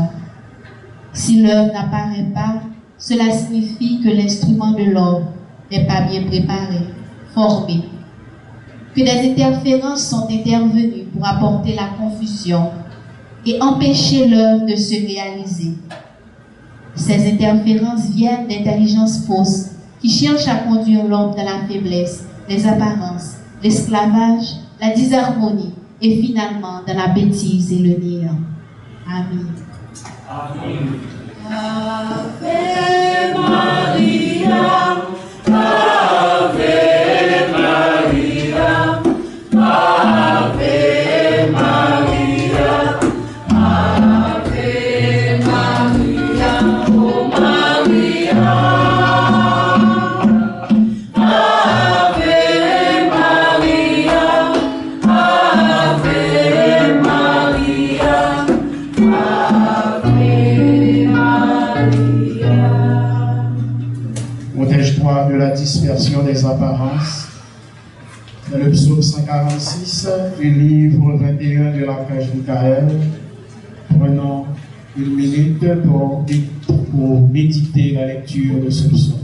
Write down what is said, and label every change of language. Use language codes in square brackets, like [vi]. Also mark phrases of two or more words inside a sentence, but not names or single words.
[fr] Si l'œuvre n'apparaît pas, cela signifie que l'instrument de l'homme n'est pas bien préparé, formé, que des interférences sont intervenues pour apporter la confusion et empêcher l'œuvre de se réaliser. Ces interférences viennent d'intelligences fausses qui cherchent à conduire l'homme dans la faiblesse, les apparences, l'esclavage, la disharmonie et finalement dans la bêtise et le néant. Amen. Amen. [la] Ave Maria, Ave Maria, Ave Maria, Ave Maria, oh Maria, Ave Maria, Ave Maria, [fr] Protège-toi de la dispersion des apparences. Dans le psaume 146 du livre 21 de l'archange Michael, prenons une minute pour méditer la lecture de ce psaume.